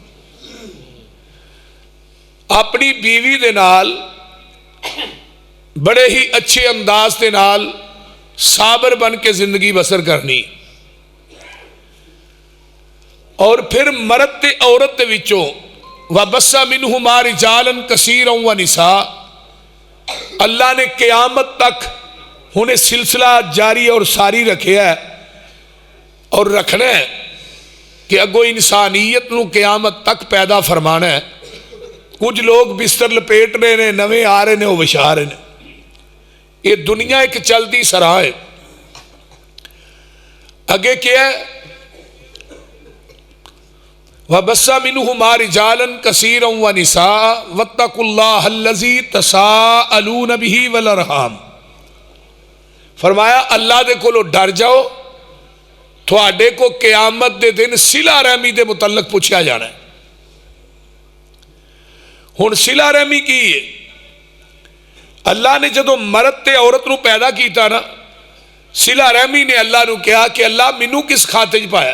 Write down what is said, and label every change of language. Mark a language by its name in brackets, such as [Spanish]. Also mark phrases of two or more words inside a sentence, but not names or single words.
[Punjabi] اپنی بیوی دے نال بڑے ہی اچھے انداز کے نال صابر بن کے زندگی بسر کرنی. اور پھر مرد تے عورت دے وچوں [Arabic] وبث منهما رجالا كثيرا ونساء. [Punjabi] اللہ نے قیامت تک ہونڑے سلسلہ جاری اور ساری رکھا ہے اور رکھنا ہے کہ اگو انسانیت نوں قیامت تک پیدا فرمانا ہے. کچھ لوگ بستر لپیٹ رہے نے، نوے آ رہے نے، وہ وچھا رہے نے. [Urdu] یہ دنیا ایک چلتی سرا ہے. [Punjabi] اگے کیا ہے? [Arabic] وبث منهما رجالا كثيرا ونساء واتقوا الله الذي تساءلون به والأرحام. [Punjabi] فرمایا اللہ دے کولوں ڈر جاؤ، تھوڑے کو قیامت دے دن صلہ رحمی دے متعلق پوچھا جانا ہے. ہونڑ صلہ رحمی کی ہے? اللہ نے جدوں مرد تے عورت نوں پیدا کیا نا، صلہ رحمی نے اللہ نوں کہا کہ اللہ مینوں کس کھاتے چ پایا?